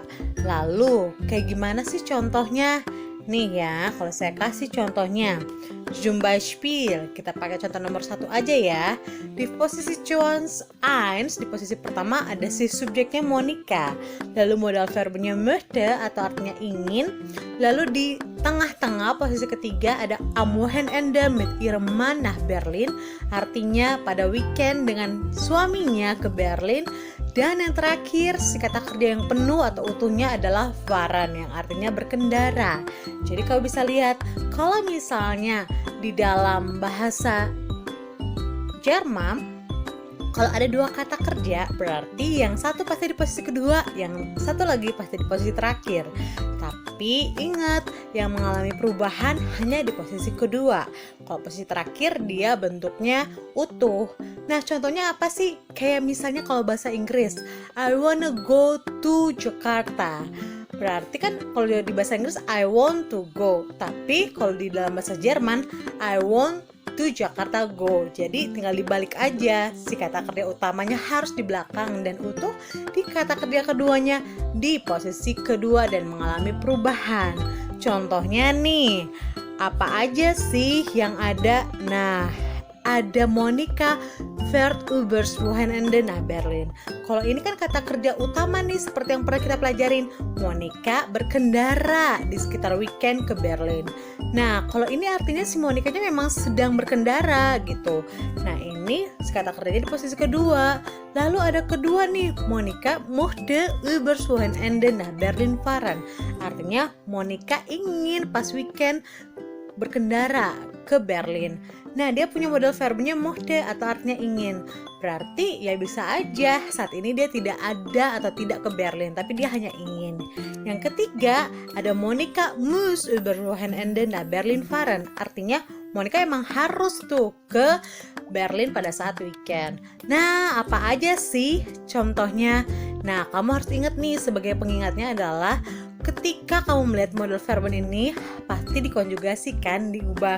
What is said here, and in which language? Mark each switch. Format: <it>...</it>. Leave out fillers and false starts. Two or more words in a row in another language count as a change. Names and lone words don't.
<id>Lalu, kayak gimana sih contohnya? Nih ya, kalau saya kasih contohnya,</id> <de>zum Beispiel,</de> <id>kita pakai contoh nomor 1 aja ya. Di posisi Jones 1, di posisi pertama ada si subjeknya Monica. Lalu modal verbnya möchte atau artinya ingin. Lalu di tengah-tengah posisi ketiga ada</id> <de>am Wochenende mit ihrem Mann nach Berlin,</de> <id>artinya pada weekend dengan suaminya ke Berlin. Dan yang terakhir, si kata kerja yang penuh atau utuhnya adalah fahren, yang artinya berkendara. Jadi kau bisa lihat, kalau misalnya di dalam bahasa Jerman, kalau ada dua kata kerja, berarti yang satu pasti di posisi kedua, yang satu lagi pasti di posisi terakhir. Tapi ingat, yang mengalami perubahan hanya di posisi kedua. Kalau posisi terakhir dia bentuknya utuh. Nah, contohnya apa sih? Kayak misalnya kalau bahasa Inggris,</id> <en>I wanna go to Jakarta.</en> <id>Berarti kan kalau di bahasa Inggris</id> <en>I want to go.</en> <id>Tapi kalau di dalam bahasa Jerman,</id> <en>I want to Jakarta go.</en> <id>Jadi tinggal dibalik aja. Si kata kerja utamanya harus di belakang dan utuh di kata kerja keduanya di posisi kedua dan mengalami perubahan. Contohnya nih, apa aja sih yang ada? Nah, ada</id> <de>Monica fährt übers Wochenende nach Berlin.</de> <id>Kalau ini kan kata kerja utama nih, seperti yang pernah kita pelajarin. Monica berkendara di sekitar weekend ke Berlin. Nah, kalau ini artinya si Monicanya memang sedang berkendara gitu. Nah, ini si kata kerjanya di posisi kedua. Lalu ada kedua nih,</id> <de>Monica möchte übers Wochenende nach Berlin fahren.</de> <id>Artinya Monica ingin pas weekend berkendara ke Berlin. Nah, dia punya modal verbnya möchte atau artinya ingin. Berarti ya bisa aja saat ini dia tidak ada atau tidak ke Berlin, tapi dia hanya ingin. Yang ketiga, ada</id> <de>Monica muss über Wochenende nach Berlin fahren.</de> <id>Artinya Monica emang harus tuh ke Berlin pada saat weekend. Nah, apa aja sih contohnya? Nah, kamu harus ingat nih, sebagai pengingatnya adalah ketika kamu melihat</id> <de>model verben</de> <id>ini pasti dikonjugasikan, diubah.</id>